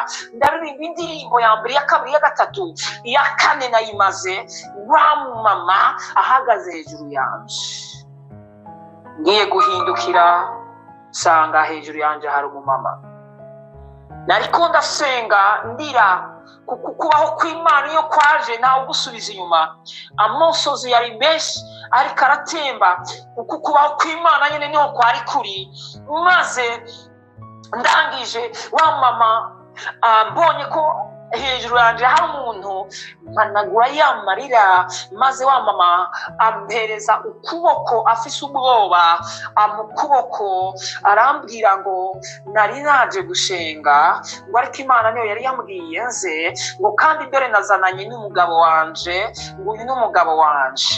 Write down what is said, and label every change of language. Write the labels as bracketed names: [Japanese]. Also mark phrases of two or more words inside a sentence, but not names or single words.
[Rundi] Ndaririmba indirimbo ya mbere, ya kabiri, ya gatatu, iya kane nayimaze. Wa mama ahagaze hejuru yanje, ngiye guhindukira sanga hejuru yanje hari umumama. Nariko ndasenga ndira kukubaho kw'Imana iyo kwaje ntawe gusubiza inyuma. Amosozi yari menshi ariko aratemba, kukubaho kw'Imana nyene niho kwari kuri. Maze ndangije wa mama mbonye ko hejuru yanjye hari umuntu mpanagura yamarira, maze wa mama ampereza ukuboko afise ubwoba, amukuboko arambwira ngo nari naje gushenga, ngo ariko Imana niyo yari yambwiye nze, ngo kandi dore nazananye n'umugabo wanje, ngo uyu n'umugabo wanje.